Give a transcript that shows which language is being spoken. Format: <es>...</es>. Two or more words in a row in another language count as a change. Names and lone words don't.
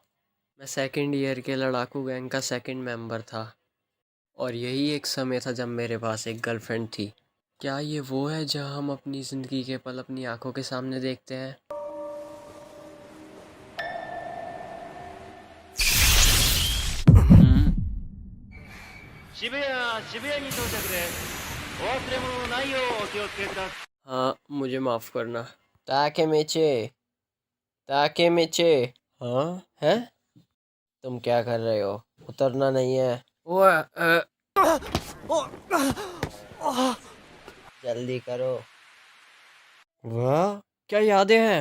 <hi>मैं</hi> <en>second year</en> <hi>के लड़ाकू गैंग का</hi> <en>second member</en> <hi>था, और यही एक समय था जब मेरे पास एक गर्लफ्रेंड थी। क्या ये वो है जहाँ हम अपनी ज़िंदगी के पल अपनी आंखों के सामने देखते हैं? हम्म।</hi> <ja>渋谷に到着です。お忘れ物のないようお気をつけください。</ja> <hi>हाँ, मुझे माफ़ करना। ताके मीचे, ताके मीचे। हाँ है। तुम क्या कर रहे हो? उतरना नहीं है। जल्दी करो। वाह, क्या यादें हैं।</hi>